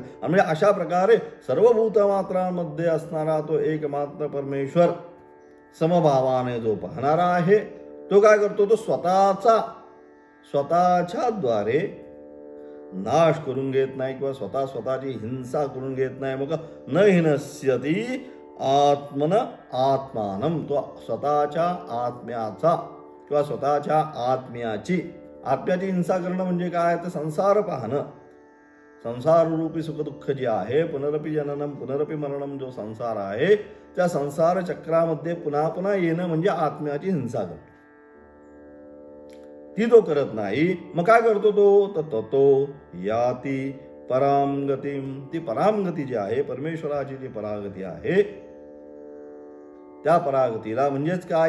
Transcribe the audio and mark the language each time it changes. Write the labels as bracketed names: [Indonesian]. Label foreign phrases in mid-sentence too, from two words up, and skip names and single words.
[Marathi] म्हणजे अशा प्रकारे सर्वभूत मात्रांमध्ये असणारा तो एकमात्र परमेश्वर समभावाने जो पाहणारा आहे, तो काय करतो? तो स्वतःच्या द्वारे नाश करून घेत नाही किंवा स्वतःची हिंसा करून घेत नाही. [Sanskrit] मग न हिनस्यती आत्मन आत्मानम, [Marathi] तो स्वतःच्या आत्म्याचा किंवा स्वतःच्या आत्म्याची हिंसा करणं म्हणजे काय? तर संसार पाहणं, संसाररूपी सुखदुःख जे आहे, [Sanskrit] पुनरपि जननम पुनरपि मरणम, [Marathi] जो संसार आहे त्या संसार चक्रामध्ये पुन्हा पुन्हा येणं म्हणजे आत्म्याची हिंसा करणं. ती तो करत नाही. मग काय करतो तो? [Sanskrit] ततो याती परामगतीम, [Marathi] ती परामगती जी आहे, परमेश्वराची जी परागती आहे, त्या परागतीला म्हणजेच काय?